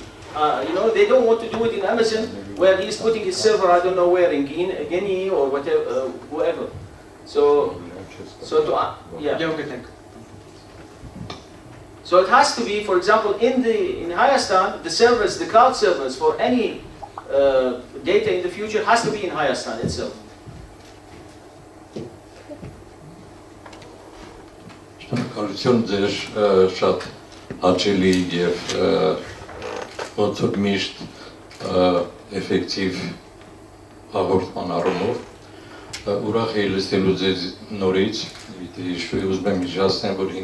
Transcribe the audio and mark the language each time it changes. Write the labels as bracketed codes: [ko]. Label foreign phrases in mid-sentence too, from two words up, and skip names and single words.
[en] You know, they don't want to do it in Amazon where he's putting his server, I don't know where, in Guinea or whatever, whoever. So to, yeah. Okay, thank you. So it has to be, for example, in Hayastan, the servers, the cloud servers for any data in the future has to be in Hayastan itself. [hy] Շնորհակալություն ձեր շատ հաճելի եւ ոնց որ միշտ էֆեկտիվ հաղորդման առումով ուրախ եի լսելու ձեզ նորից ուզում եմ միջացնեմ որ